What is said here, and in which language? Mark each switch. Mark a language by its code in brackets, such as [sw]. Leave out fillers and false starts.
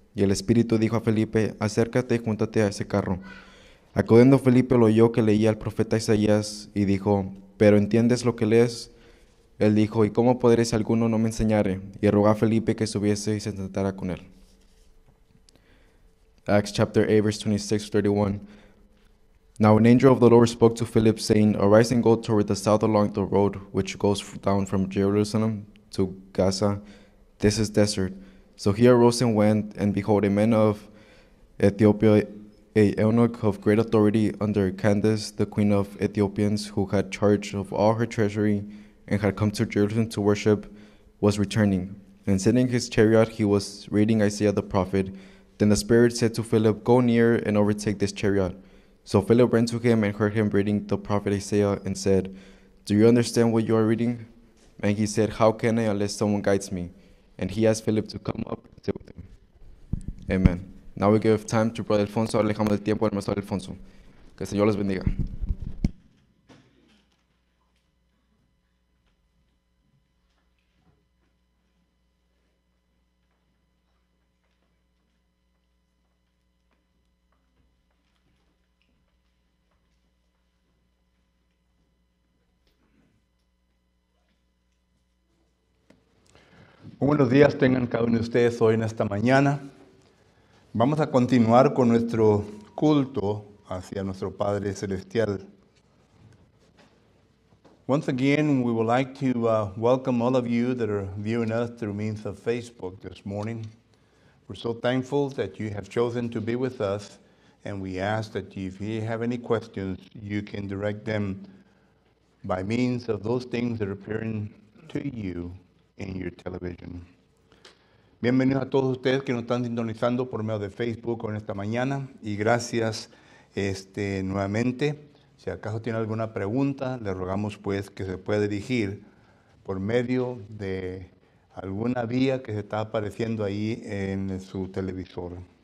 [es] Y el Espíritu dijo a Felipe, acércate y júntate a ese carro. Acudiendo Felipe lo oyó que leía al profeta Isaías, y dijo, ¿pero entiendes lo que lees? Él dijo, ¿y cómo podré si alguno no me enseñare? Y rogó a Felipe que subiese y se sentara con él. [en] Acts chapter 8, verse 26 to 31. Now an angel of the Lord spoke to Philip, saying, arise and go toward the south along the road which goes down from Jerusalem to Gaza. This is desert. So he arose and went, and behold, a man of Ethiopia, a eunuch of great authority under Candace, the queen of Ethiopians, who had charge of all her treasury, and had come to Jerusalem to worship, was returning. And sitting in his chariot, he was reading Isaiah the prophet. Then the Spirit said to Philip, go near and overtake this chariot. So Philip ran to him and heard him reading the prophet Isaiah and said, do you understand what you are reading? And he said, how can I unless someone guides me? And he asked Philip to come up and sit with him. Amen. Now we give time to Brother Alfonso. [es] Ahora le dejamos el tiempo al Maestro Alfonso. Que el Señor les bendiga. Muy buenos días tengan cada uno de ustedes hoy en esta mañana. Vamos a continuar con nuestro culto hacia nuestro Padre Celestial. [en] Once again, we would like to welcome all of you that are viewing us through means of Facebook this morning. We're so thankful that you have chosen to be with us, and we ask that if you have any questions, you can direct them by means of those things that are appearing to you in your television. [es] Bienvenidos a todos ustedes que nos están sintonizando por medio de Facebook en esta mañana, y gracias nuevamente. Si acaso tiene alguna pregunta, le rogamos pues que se pueda dirigir por medio de alguna vía que se está apareciendo ahí en su televisor.